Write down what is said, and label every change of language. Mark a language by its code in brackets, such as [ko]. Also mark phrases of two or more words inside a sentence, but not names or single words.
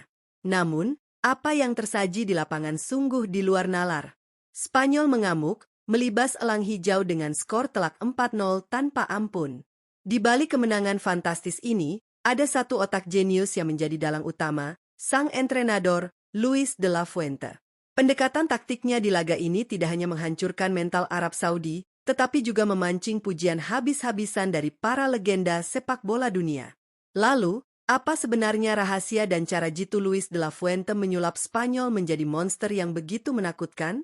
[id] Namun, apa yang tersaji di lapangan sungguh di luar nalar. Spanyol mengamuk, melibas elang hijau dengan skor telak 4-0 tanpa ampun. Di balik kemenangan fantastis ini, ada satu otak jenius yang menjadi dalang utama, sang entrenador, Luis de la Fuente. Pendekatan taktiknya di laga ini tidak hanya menghancurkan mental Arab Saudi, tetapi juga memancing pujian habis-habisan dari para legenda sepak bola dunia. Lalu, apa sebenarnya rahasia dan cara jitu Luis de la Fuente menyulap Spanyol menjadi monster yang begitu menakutkan?